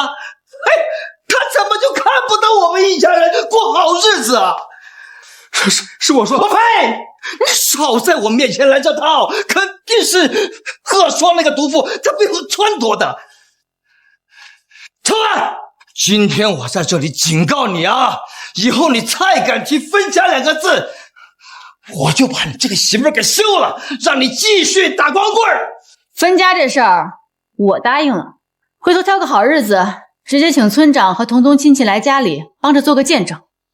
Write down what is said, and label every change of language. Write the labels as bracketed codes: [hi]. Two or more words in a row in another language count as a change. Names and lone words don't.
[zh] 哎，他怎麼就看不得我們一家人過好日子啊？是我說的。我呸！你少在我面前來這套，肯定是賀雙那個毒婦在背後撺掇的。長文，今天我在這裡警告你啊，以後你再敢提分家2個字，我就把你這個媳婦給休了，讓你繼續打光棍兒。分家這事兒我答應了，回頭挑個好日子，直接請村長和同親戚來家裡幫着做個見證。